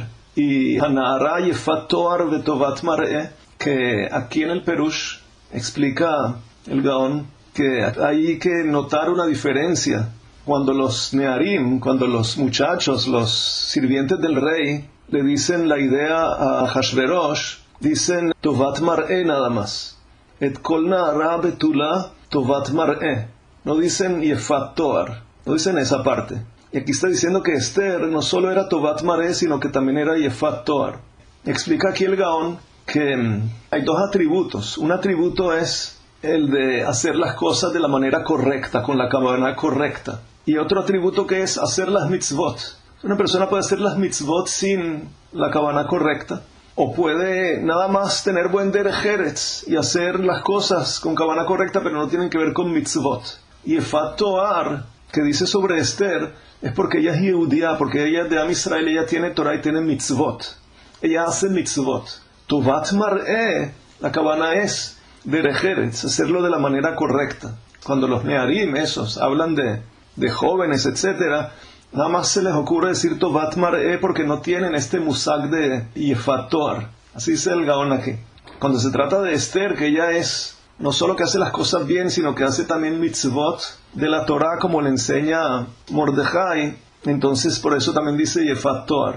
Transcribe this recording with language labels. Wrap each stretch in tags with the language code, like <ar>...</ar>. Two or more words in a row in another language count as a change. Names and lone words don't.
<he>והנערה יפת תאר וטובת מראה,</he> <es>que aquí en el Perush explica el Gaón que hay que notar una diferencia cuando los Nearim, cuando los muchachos, los sirvientes del rey, le dicen la idea a Hashverosh, dicen</es> <he>טובת מראה</he> <es>nada más.</es> <he>את כל נערה בתולה טובת מראה.</he> <es>No dicen</es> <he>יפת תאר,</he> <es>no dicen esa parte. Y aquí está diciendo que Esther no solo era</es> <he>טובת מראה,</he> <es>sino que también era</es> <he>יפת תאר.</he> <es>Explica aquí el Gaón que hay dos atributos. Un atributo es el de hacer las cosas de la manera correcta, con la kavanah correcta. Y otro atributo que es hacer las mitzvot. Una persona puede hacer las mitzvot sin la kavanah correcta, o puede nada más tener buen</es> <he>דרך ארץ</he> <es>y hacer las cosas con kavanah correcta, pero no tienen que ver con mitzvot. Y</es> <he>יפת תאר,</he> <es>que dice sobre Esther, es porque ella es Yehudiá, porque ella es de Am Israel, ella tiene Torah y tiene mitzvot. Ella hace mitzvot.</es> <he>טובת מראה,</he> <es>la kavanah es</es> <he>דרך ארץ,</he> <es>hacerlo de la manera correcta. Cuando los Nearim, esos, hablan de jóvenes, etcétera, nada más se les ocurre decir</es> <he>טובת מראה</he> <es>porque no tienen este musag de</es> <he>יפת תאר.</he> <es>Así dice el Gaón aquí. Cuando se trata de Esther, que ella es no solo que hace las cosas bien, sino que hace también mitzvot de la Torah, como le enseña Mordejai, entonces por eso también dice</es> <he>יפת תאר.</he>